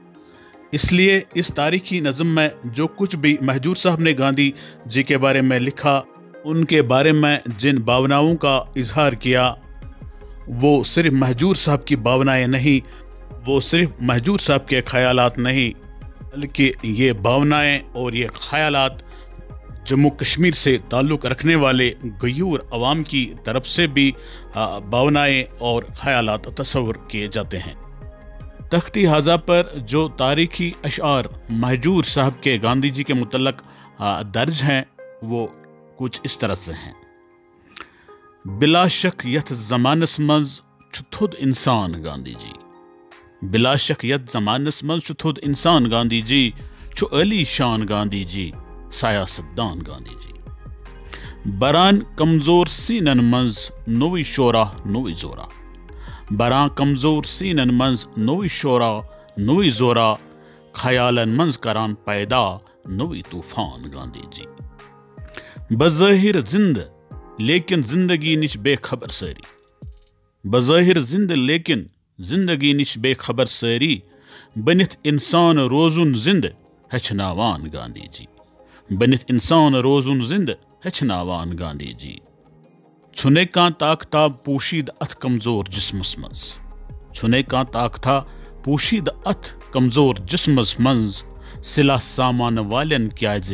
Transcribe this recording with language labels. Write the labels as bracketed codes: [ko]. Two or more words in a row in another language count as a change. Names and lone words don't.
[ur] اس لیے اس تاریخی نظم میں جو کچھ بھی مہجور صاحب نے گاندھی جی کے بارے میں لکھا، ان کے بارے میں جن بھاوناؤں کا اظہار کیا، وہ صرف مہجور صاحب کی بھاونائیں نہیں، وہ صرف مہجور صاحب کے خیالات نہیں، بلکہ یہ بھاونائیں اور یہ خیالات جموں کشمیر سے تعلق رکھنے والے غیور عوام کی طرف سے بھی بھاونائیں اور خیالات تصور کیے جاتے ہیں. تختی ہذا پر جو تاریخی اشعار مہجور صاحب کے گاندھی جی کے متعلق درج ہیں، وہ کچھ اس طرح سے ہیں. [ks] بلا شک یت زمانس مز تھود انسان گاندھی جی بلا شک یت زمانس مز تھود انسان گاندھی جی علی شان گاندھی جی سیاست دان گاندھی جی بران کمزور سینن مز نوی شورا نوی زورا بران کمزور سینن مز نوی شورا نوی زورا خیالن مز کران پیدا نوی طوفان گاندھی جی بظاہر زند لیکن زندگی نش بے خبر ساری بظاہر زند لیکن زندگی نش بے خبر ساری بنت انسان روزن زند ہچناوان گاندھی جی بنت انسان روزن زند ہچناوان گاندھی جی چھنے کان طاقتہ پوشید ات کمزور جسمس مز چھنے کان طاقتہ پوشید ات کمزور جسمس مز سلاح سامان والن کیازِ